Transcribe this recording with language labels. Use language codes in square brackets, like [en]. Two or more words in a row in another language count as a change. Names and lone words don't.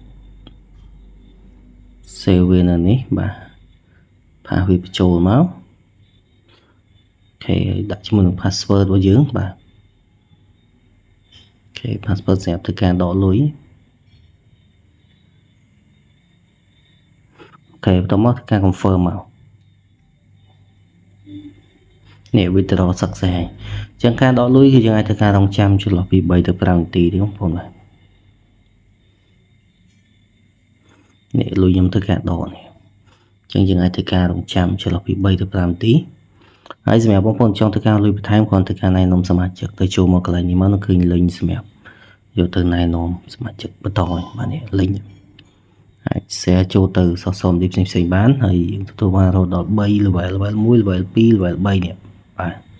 [km] save វានៅនេះបាទផាសវាបញ្ចូលមកអូខេដាក់ជាមួយនឹង password របស់យើងបាទអូខេ password សម្រាប់ធ្វើការដកលុយអូខេបន្ទាប់មកធ្វើការ confirm មកនេះ [en] withdraw success [km] ហើយអញ្ចឹងការដកលុយគឺយើងអាចធ្វើការរងចាំចន្លោះពី3ទៅ5នាទីទេបងប្អូនបាទ នេះលុយខ្ញុំធ្វើការដកនេះអញ្ចឹងយើងអាចធ្វើការរងចាំចន្លោះពី3ទៅ5នាទីហើយសម្រាប់បងប្អូនចង់ធ្វើការលុយបន្ថែមគ្រាន់តែការណែនាំសមាជិកទៅចូលមកកន្លែងនេះមកនឹងឃើញលេងសម្រាប់យកទៅណែនាំសមាជិកបន្តបាទនេះលេងអាច share ចូលទៅសរសមទីផ្សេងៗបានហើយយើងទទួលបានរហូតដល់3 [en] level 1 level 2 level 3 [km] នេះបាទ